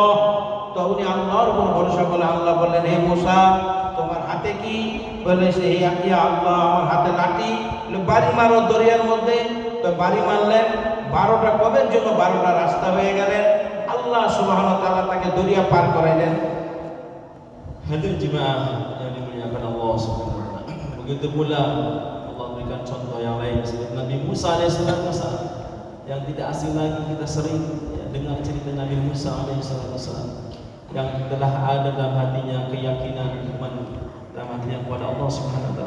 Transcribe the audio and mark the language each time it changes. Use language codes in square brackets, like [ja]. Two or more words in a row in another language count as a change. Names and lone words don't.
[bn] তো উনি আল্লাহর উপর ভরসা করলে আল্লাহ বললেন, হে মুসা, তোমার হাতে কি? বলেছে, হে আল্লাহ, আমার হাতে লাঠি, বাড়ি মারো দরিয়ার মধ্যে। তো বাড়ি মারলেন, 12টা কবের জন্য 12টা রাস্তা হয়ে গেলেন। আল্লাহ [ar] سبحانه وتعالى [bn] তাকে দরিয়া পার করাইলেন। [id] Hadirin jemaah yang dimuliakan Allah [ar] سبحانه وتعالى. [id] Begitu pula Allah berikan contoh yang lain seperti Nabi Musa alaihissalam, yang tidak asing lagi, kita sering dengar cerita Nabi Musa alaihissalam yang telah ada dalam hatinya keyakinan iman dalam hatinya kepada Allah [ar] سبحانه وتعالى.